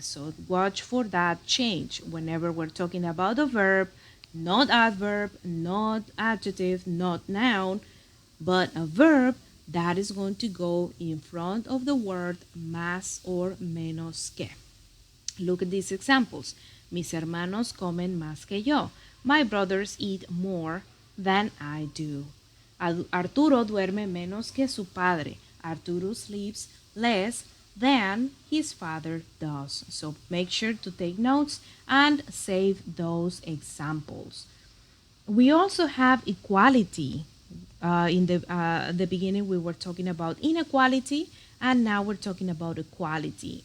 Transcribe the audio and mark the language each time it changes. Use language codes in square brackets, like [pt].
[en] So watch for that change whenever we're talking about a verb, not adverb, not adjective, not noun, but a verb that is going to go in front of the word más or menos que. Look at these examples. [es] Mis hermanos comen más que yo. [en] My brothers eat more than I do. [es] Arturo duerme menos que su padre. [en] Arturo sleeps less than his father does. So make sure to take notes and save those examples. We also have equality. In the beginning, we were talking about inequality, and now we're talking about equality.